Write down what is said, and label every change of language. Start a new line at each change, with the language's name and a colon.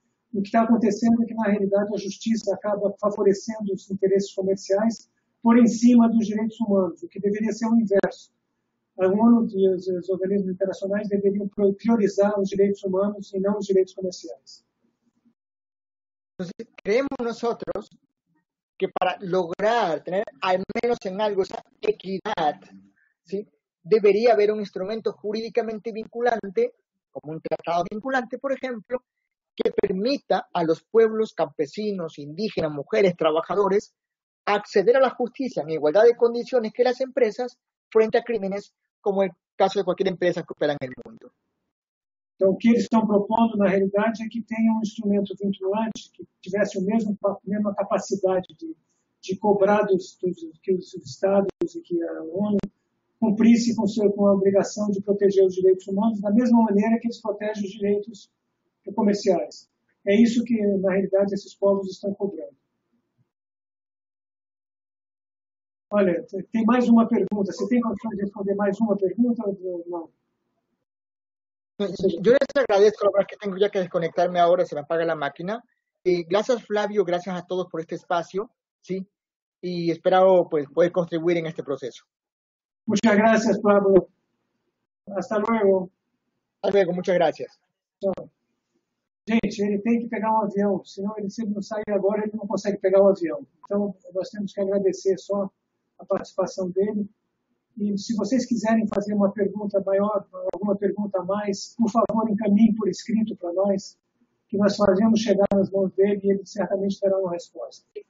Portuguese: O que está acontecendo é que, na realidade, a justiça acaba favorecendo os interesses comerciais por em cima dos direitos humanos, o que deveria ser o inverso. A ONU e os organismos internacionais deveriam priorizar os direitos humanos e não os direitos comerciais.
Spanish: Entonces, creemos nosotros que para lograr tener al menos en algo esa equidad, ¿sí?, debería haber un instrumento jurídicamente vinculante, como un tratado vinculante, por ejemplo, que permita a los pueblos campesinos, indígenas, mujeres, trabajadores, acceder a la justicia en igualdad de condiciones que las empresas frente a crímenes como el caso de cualquier empresa que opera en el mundo.
Portuguese: Então, o que eles estão propondo, na realidade, é que tenha um instrumento vinculante que tivesse a mesma capacidade de cobrar que os Estados e que a ONU cumprisse com a obrigação de proteger os direitos humanos da mesma maneira que eles protegem os direitos comerciais. É isso que, na realidade, esses povos estão cobrando. Olha, tem mais uma pergunta. Você tem condições de responder mais uma pergunta ou não?
Spanish: Yo les agradezco, la verdad que tengo ya que desconectarme ahora, se me apaga la máquina. Gracias Flavio, gracias a todos por este espacio, ¿sí? Y espero pues, poder contribuir en este proceso. Muchas gracias, Pablo. Hasta luego. Hasta luego, muchas gracias.
Portuguese: Tchau. Gente, ele tem que pegar um avião, senão ele, se ele não sair agora, ele não consegue pegar o avião. Então, nós temos que agradecer só a participação dele. E se vocês quiserem fazer uma pergunta maior, alguma pergunta a mais, por favor, encaminhem por escrito para nós, que nós fazemos chegar nas mãos dele e ele certamente terá uma resposta.